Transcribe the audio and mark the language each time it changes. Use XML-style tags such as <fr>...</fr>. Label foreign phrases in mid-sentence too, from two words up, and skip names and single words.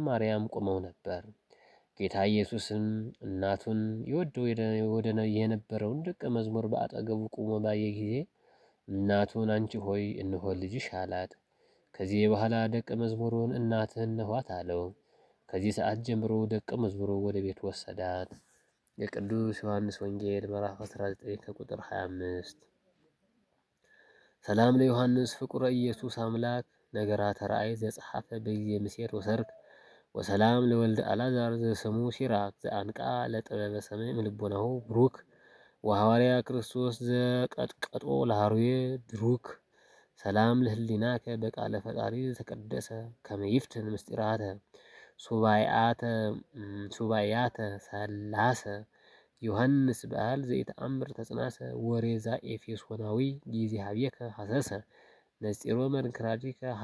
<am>ማርያም ቆመው ነበር። ጌታ ኢየሱስም እናቱን ይወደው የነበረውን ደቀ መዝሙር በአጠገቡ ቆሞ ባየ ጊዜ እናቱን አንቺ ሆይ እነሆ ልጅሽ አላት። ከዚህ በኋላ ደቀ መዝሙሩን እናትህ እነኋት አለው። ከዚህ ሰዓት ጀምሮ ደቀ መዝሙሩ ወደ ቤት ወሰዳት። የቅዱስ ዮሐንስ ወንጌል ምዕራፍ 19 ከቁጥር 25።</am> <gez>ሰላም ለዮሐንስ ፍቁረ ኢየሱስ አምላክ ነገራተ ራእይ ዘጸሐፈ በጊዜ ምሴት ወሰርክ ወሰላም ለወልደ አልዓዛር ዘስሙ ሲራክ ዘአንቃ ለጥበበ ሰማይ እምልቦናሁ ብሩክ ወሐዋርያ ክርስቶስ ዘቀጥቀጦ ለሃሩየ ድሩክ ሰላም ለህሊናከ በቃለ ፈጣሪ ዘተቀደሰ ከመ ይፍትን ምስጢራተ ሱባኤያተ ሰላሰ ዮሐንስ በዓል ዘይተአምር ተጽናሰ ወሬዛ ኤፌሶናዊ ጊዜ ሀቤከ ሐሰሰ ነጽሮ መንክራዲከ</gez>